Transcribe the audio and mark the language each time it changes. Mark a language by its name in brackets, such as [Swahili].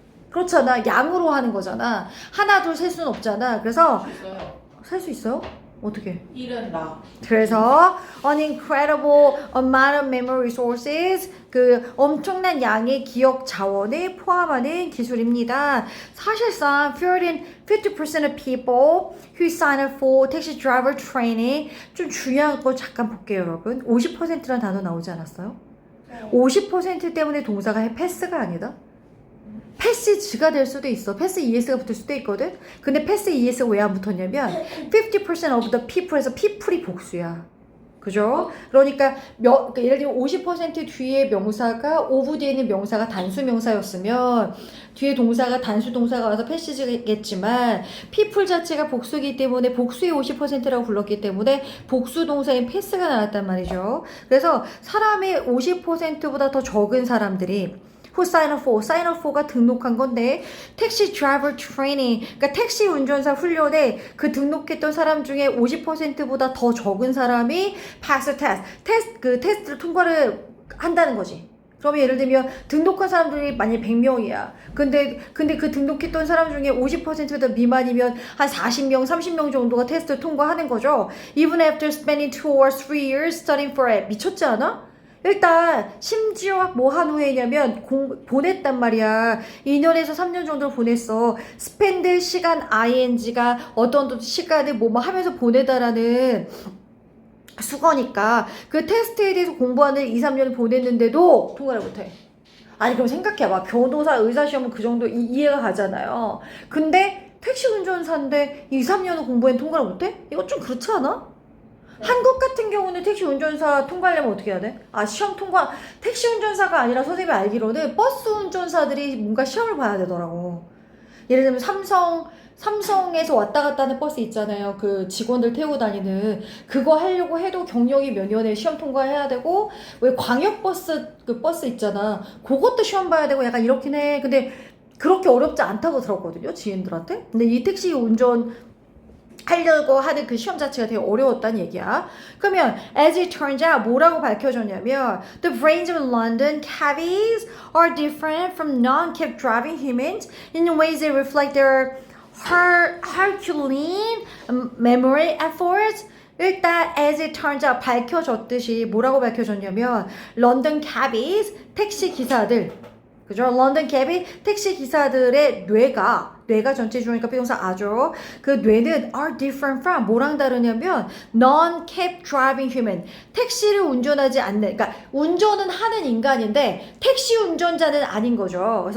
[Korean] 그렇잖아. 양으로 하는 거잖아. 하나 둘 셀 수는 없잖아. 그래서 셀 수 있어요? 어떻게? 1은 나. 그래서 [English] an incredible amount of memory resources, [Korean] 그 엄청난 양의 기억 자원을 포함하는 기술입니다. 사실상 [English] 50% of people who sign up for taxi driver training, [Korean] 좀 중요한 거 잠깐 볼게요, 여러분. 50%라는 단어 나오지 않았어요? 50% 때문에 동사가 패스가 아니다? 패시지가 될 수도 있어. 패스 ES가 붙을 수도 있거든. 근데 패스 ES가 왜 안 붙었냐면 [English] 50% of the people [Korean] 에서 people이 복수야. 그죠? 그러니까 예를 들면 50% 뒤에 명사가 of 뒤에 있는 명사가 단수 명사였으면 뒤에 동사가 단수 동사가 와서 패시지겠지만 people 자체가 복수이기 때문에 복수의 50%라고 불렀기 때문에 복수 동사인 패스가 나왔단 말이죠. 그래서 사람의 50%보다 더 적은 사람들이 [English] who sign up for, [Korean] sign up for가 등록한 건데 택시 드라이버 트레이닝, 그러니까 택시 운전사 훈련에 그 등록했던 사람 중에 50%보다 더 적은 사람이 [English] pass the test, [Korean] 그 테스트를 통과를 한다는 거지. 그러면 예를 들면 등록한 사람들이 만약에 100명이야. 근데 그 등록했던 사람 중에 50% 미만이면 한 40명, 30명 정도가 테스트를 통과하는 거죠. [English] Even after spending 2 or 3 years studying for it. [Korean] 미쳤지 않아? 일단 심지어 뭐 한 후에냐면 보냈단 말이야. 2년에서 3년 정도 보냈어. spend 시간 ing가 어떤 시간을 뭐 하면서 보내다라는 수거니까 그 테스트에 대해서 공부하는 2, 3년을 보냈는데도 통과를 못해. 아니 그럼 생각해봐. 변호사, 의사 시험은 그 정도 이해가 가잖아요. 근데 택시 운전사인데 2, 3년을 공부했는데 통과를 못해? 이거 좀 그렇지 않아? 네. 한국 같은 경우는 택시 운전사 통과하려면 어떻게 해야 돼? 아 시험 통과, 택시 운전사가 아니라 선생님이 알기로는 버스 운전사들이 뭔가 시험을 봐야 되더라고. 예를 들면 삼성에서 왔다 갔다 하는 버스 있잖아요. 그 직원들 태우고 다니는 그거 하려고 해도 경력이 몇 년에 시험 통과해야 되고, 왜 광역버스 그 버스 있잖아. 그것도 시험 봐야 되고 약간 이렇긴 해. 근데 그렇게 어렵지 않다고 들었거든요, 지인들한테. 근데 이 택시 운전 하려고 하는 그 시험 자체가 되게 어려웠다는 얘기야. 그러면 [English] as it turns out [Korean] 뭐라고 밝혀졌냐면 [English] the brains of London cabbies are different from non-cab driving humans in ways that reflect their Herculean memory efforts. [Korean] 일단 [English] as it turns out [Korean] 밝혀졌듯이 뭐라고 밝혀졌냐면 런던 cabbies 택시 기사들, 그죠? 런던 cabby 택시 기사들의 뇌가 전체 주어니까 비동사 아죠. 그 뇌는 [English] are different from [Korean] 뭐랑 다르냐면 [English] non-cab driving human [Korean] 택시를 운전하지 않는, 그러니까 운전은 하는 인간인데 택시 운전자는 아닌 거죠.